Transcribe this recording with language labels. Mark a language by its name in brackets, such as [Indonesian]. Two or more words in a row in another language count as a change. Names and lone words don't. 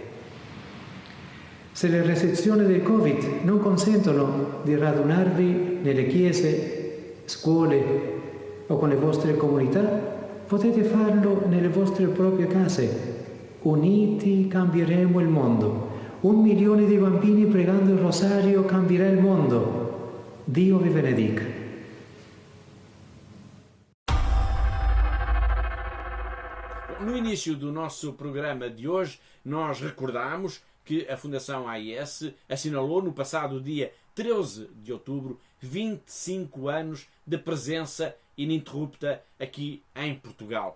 [Italian] Se le restrizioni del Covid non consentono di radunarvi nelle chiese, scuole o con le vostre comunità, potete farlo nelle vostre proprie case. Uniti cambieremo il mondo. 1 milione di bambini pregando il rosario cambierà il mondo. Dio vi benedica. [Portuguese] No início do nosso programa de hoje, nós recordamos que a Fundação AIS assinalou no passado dia 13 de outubro 25 anos de presença ininterrupta aqui em Portugal.